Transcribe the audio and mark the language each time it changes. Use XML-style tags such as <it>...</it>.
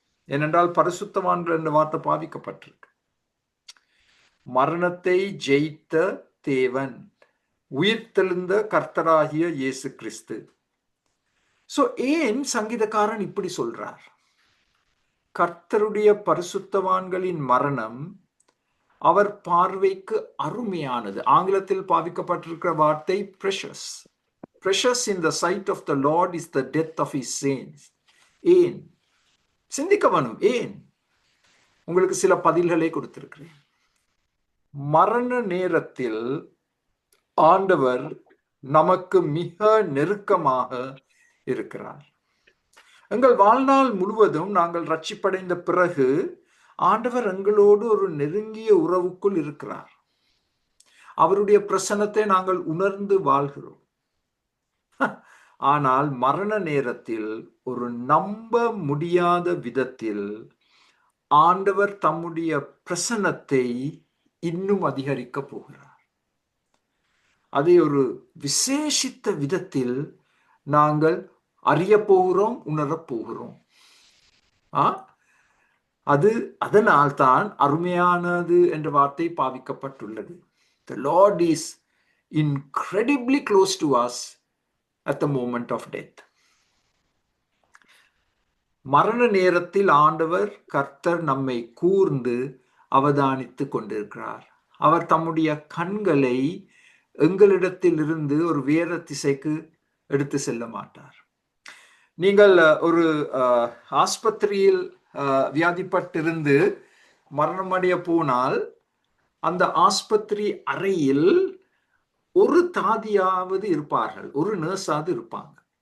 <ta>ஏனென்றால் பரிசுத்தவான்கள் என்ற வார்த்தை பாவிக்கப்பட்டிருக்கு. மரணத்தை ஜெயித்த தேவன், உயிர்த்தெழுந்த கர்த்தராகிய இயேசு கிறிஸ்து. சோ ஏன் சங்கீதக்காரன் இப்படி சொல்றார்? கர்த்தருடைய பரிசுத்தவான்களின் மரணம் அவர் பார்வைக்கு அருமையானது. ஆங்கிலத்தில் பாவிக்கப்பட்டிருக்கிற வார்த்தை precious.</ta> <en>Precious in the sight of the Lord is the death of his saints.</en> <ta>ஏன்? சிந்திக்க வேணும். ஏன்? உங்களுக்கு சில பதில்களை கொடுத்திருக்கிறேன். மரண நேரத்தில் ஆண்டவர் நமக்கு மிக நெருக்கமாக இருக்கிறார். எங்கள் வாழ்நாள் முழுவதும் நாங்கள் ரட்சிப்படைந்த பிறகு ஆண்டவர் எங்களோடு ஒரு நெருங்கிய உறவுக்குள் இருக்கிறார். அவருடைய பிரசன்னத்தை நாங்கள் உணர்ந்து வாழ்கிறோம். ஆனால் மரண நேரத்தில் ஒரு நம்ப முடியாத விதத்தில் ஆண்டவர் தம்முடைய பிரசன்னத்தை இன்னும் அதிகரிக்க போகிறார். அதை ஒரு விசேஷித்த விதத்தில் நாங்கள் அறிய போகிறோம், உணரப் போகிறோம். அது அதனால்தான் அருமையானது என்ற வார்த்தை பாவிக்கப்பட்டுள்ளது.</ta> <en>The Lord is incredibly close to us at the moment of death.</en> <ta>மரண நேரத்தில் ஆண்டவர் கர்த்தர் நம்மை கூர்ந்து அவதானித்துக் கொண்டிருக்கிறார். அவர் தம்முடைய கண்களை எங்களிடத்தில் இருந்து ஒரு வேற திசைக்கு எடுத்து செல்ல மாட்டார். நீங்கள் ஒரு ஆஸ்பத்திரியில் வியாதிப்பட்டிருந்து மரணமடைய போனால் அந்த ஆஸ்பத்திரி அறையில் ஒரு தாதியாவது இருப்பார்கள், ஒரு நர்ஸாவது இருப்பாங்க.</ta>